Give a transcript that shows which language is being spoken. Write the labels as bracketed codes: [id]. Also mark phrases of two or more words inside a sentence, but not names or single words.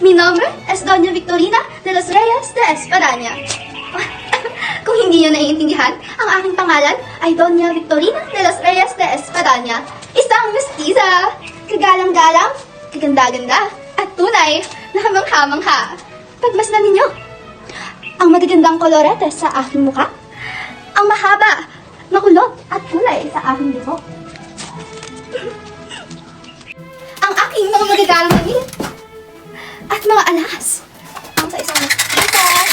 [es] nombre es Doña Victorina de los Reyes de Espadaña. [tl] Kung hindi nyo naiintindihan, ang aking pangalan ay Doña Victorina de los Reyes de Espadaña. Isang mestiza, kagalang-galang, kaganda-ganda, at tunay na hamang-hamangha. Pagmasdan ninyo ang magagandang kolorete sa aking mukha, ang mahaba na kulot at kulay sa aking buhok, ang aking mga magagalang damit, at mga alas, ang sa isang mestiza.